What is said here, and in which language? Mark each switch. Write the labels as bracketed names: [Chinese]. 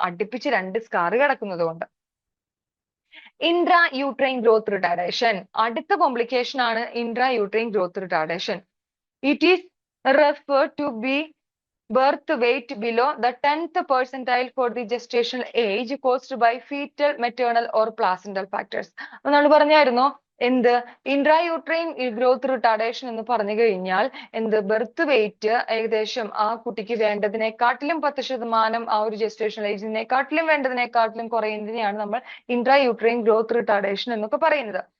[Malayalam] അടുപ്പിച്ച് 2 സ്കാർ കിടക്കുന്നത് കൊണ്ട്. [English] Intra-uterine growth retardation. [Malayalam] അടുത്ത കോംപ്ലിക്കേഷൻ ആണ് intra-uterine growth retardation. [English] It is referred to be birth weight below the 10th percentile for the gestational age caused by fetal, maternal or placental factors. [Malayalam] നമ്മൾ പറഞ്ഞായിരുന്നു എന്ത് intrauterine growth retardation എന്ന് പറഞ്ഞു കഴിഞ്ഞാൽ എന്ത് birth wait ഏകദേശം ആ കുട്ടിക്ക് വേണ്ടതിനെക്കാട്ടിലും 10% ആ ഒരു ജസ്റ്റേഷണൽ ഏജിനെക്കാട്ടിലും വേണ്ടതിനെക്കാട്ടിലും കുറയുന്നതിനെയാണ് നമ്മൾ ഇൻട്രായൂട്രൈൻ ഗ്രോത്ത് റിട്ടാർഡേഷൻ എന്നൊക്കെ പറയുന്നത്.